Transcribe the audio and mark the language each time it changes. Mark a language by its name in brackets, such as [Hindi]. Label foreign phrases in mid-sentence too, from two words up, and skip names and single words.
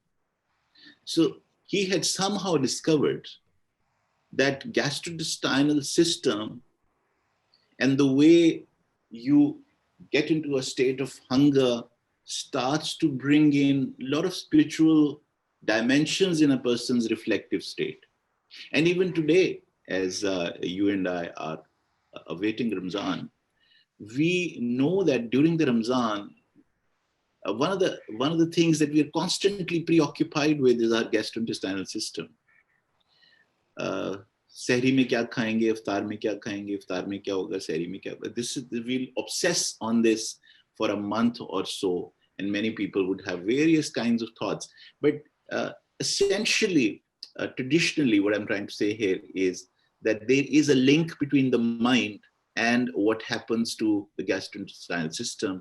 [English] So he had somehow discovered that gastrointestinal system and the way you get into a state of hunger starts to bring in a lot of spiritual dimensions in a person's reflective state. And even today, as you and I are awaiting Ramzan, we know that during the Ramzan, one of the things that we are constantly preoccupied with is our gastrointestinal system. [Urdu] سحری میں کیا کھائیں گے، افطار میں کیا کھائیں گے، افطار میں کیا ہوگا، سحری میں کیا ہوگا. [English] We'll obsess on this for a month or so, and many people would have various kinds of thoughts. But essentially, traditionally, what I'm trying to say here is that there is a link between the mind and what happens to the gastrointestinal system.